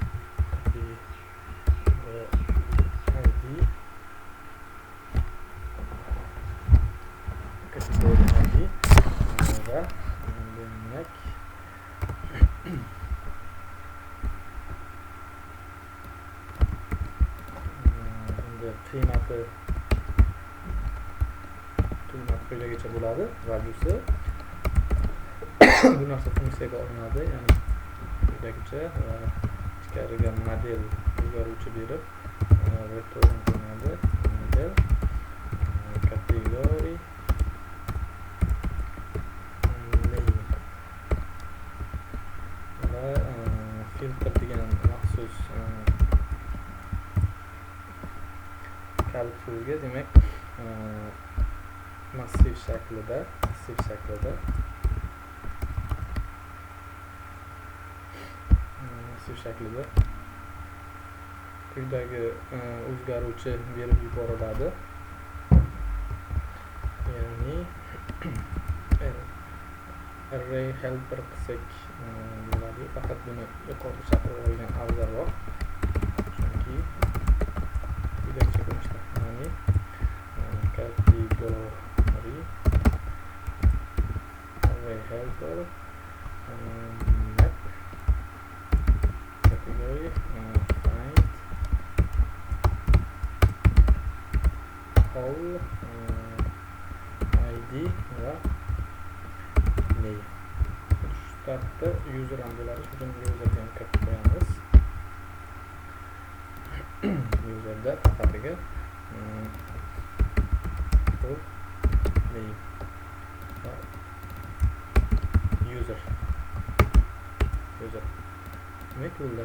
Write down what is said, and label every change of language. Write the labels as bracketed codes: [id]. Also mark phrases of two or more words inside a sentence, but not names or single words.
[en] category ID [uz] va demak endi qiymati quyidagicha bo'ladi. Valyusi bu narsa funksiyaga olinadi, ya'ni quyidagicha va ichkariga model o'zgaruvchi berib return qilinadi. [en] Model category name [uz] va filtr degan maxsus kalkulga demak massiv shaklida quyidagi o'zgaruvchi berib yuboriladi. Ya'ni [en] array helper [uz] qilsak bo'ladi. Faqat buni yuqorida chaqirib olgan afzalroq. Chunki quyidagicha ko'rinishda, ya'ni [en] category array helper map category find all id [uz] va name. Startda user ham bo'ladi, shuning uchun userga ham kiritib qo'yamiz. Userda faqatiga name va user demak bo'ldi.